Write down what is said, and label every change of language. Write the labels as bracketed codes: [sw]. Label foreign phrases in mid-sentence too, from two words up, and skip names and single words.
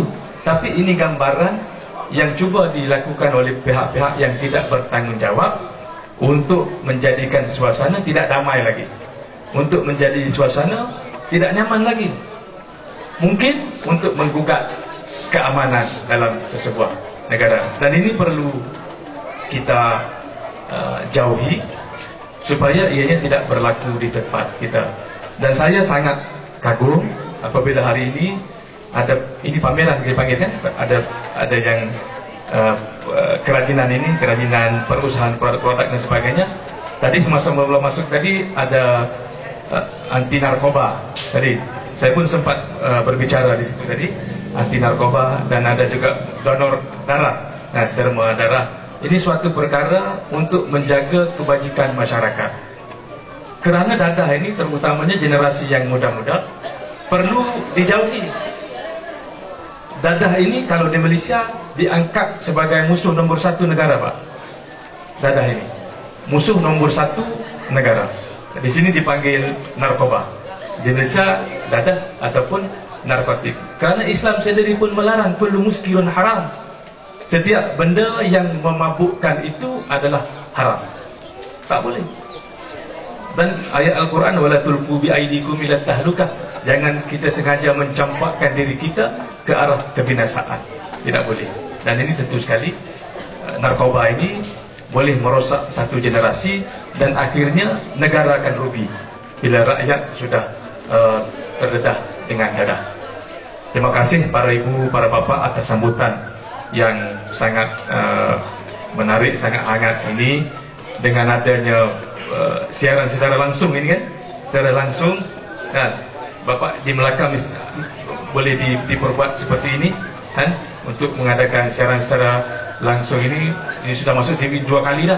[ms] Tapi ini gambaran yang cuba dilakukan oleh pihak-pihak yang tidak bertanggung jawab untuk menjadikan suasana tidak damai lagi, untuk menjadi suasana tidak nyaman lagi, mungkin untuk menggugat keamanan dalam sesebuah negara. Dan ini perlu kita jauhi supaya ianya tidak berlaku di tempat kita. Dan saya sangat kagum apabila hari ini ada ini pameran dipanggil kan, ada yang kerajinan ini, kerajinan perusahaan produk-produk dan sebagainya. Tadi semasa belum masuk tadi ada anti narkoba. Tadi saya pun sempat berbicara di situ tadi, anti narkoba, dan ada juga donor darah, derma darah. Ini suatu perkara untuk menjaga kebajikan masyarakat. Kerana dadah ini terutamanya generasi yang muda-muda perlu dijauhi. Dadah ini kalau di Malaysia diangkat sebagai musuh nombor 1 negara, Pak. Dadah ini musuh nombor 1 negara. Di sini dipanggil narkoba. Di Malaysia dadah ataupun narkotik. Kerana Islam sendiri pun melarang [ar] كل مسكر حرام. [ms] Setiap benda yang memabukkan itu adalah haram. Tak boleh. Dan ayat Al-Quran, [ar] ولا تلقوا بأيديكم إلى التهلكة, [ms] jangan kita sengaja mencampakkan diri kita ke arah kebinasaan. Tidak boleh. Dan ini tentu sekali narkoba ini boleh merosak satu generasi, dan akhirnya negara akan rugi bila rakyat sudah terdedah dengan dadah. Terima kasih para ibu, para bapak atas sambutan yang sangat menarik, sangat hangat ini, dengan adanya siaran secara langsung ini kan, secara langsung. Nah, Bapak di Melaka boleh diperbuat seperti ini kan, untuk mengadakan siaran secara langsung ini sudah masuk TV 2 kali dah.